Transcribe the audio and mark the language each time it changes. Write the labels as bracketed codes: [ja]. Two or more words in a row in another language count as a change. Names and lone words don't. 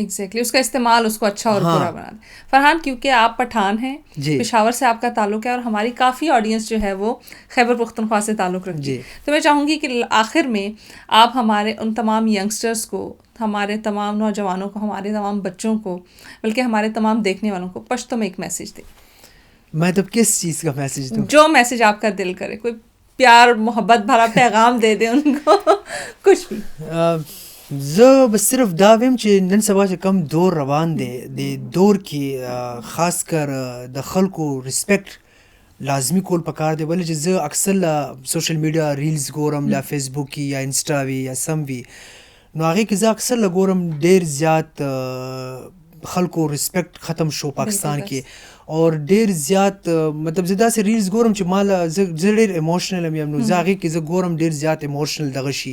[ur] ایگزیکٹلی, اس کا استعمال اس کو اچھا اور برا بنا دیں. فرحان, کیونکہ آپ پٹھان ہیں, پشاور سے آپ کا تعلق ہے اور ہماری کافی آڈینس جو ہے وہ خیبر پختونخوا سے تعلق رکھتی ہے, تو میں چاہوں گی کہ آخر میں آپ ہمارے ان تمام ینگسٹرس کو, ہمارے تمام نوجوانوں کو, ہمارے تمام بچوں کو, بلکہ ہمارے تمام دیکھنے والوں کو پشتو میں ایک میسیج دیں. میں تو کس چیز کا میسیج دوں؟ جو میسیج آپ کا دل کرے, کوئی پیار محبت بھرا پیغام دے دیں ان کو, کچھ بھی. [ps] زه بس صرف دا ویم چې نن سبا چې کم دور روان دی, د دور کې خاص کر د خلکو ریسپیکټ لازمی کول پکار دی. ولې چې زه اکثر له [en] social media reels [ps] ګورم, له فیسبوک کې یا انسټا وي یا سم وي, نو هغې کې زه اکثر له ګورم ډېر زیات خلکو ریسپیکټ ختم شو پاکستان کې, اور ډېر زیات مطلب زه داسې ریلز ګورم چې ما له زه ډېر ایموشنل یم, نو زه هغې کې زه ګورم ډېر زیات ایموشنل دغه شي.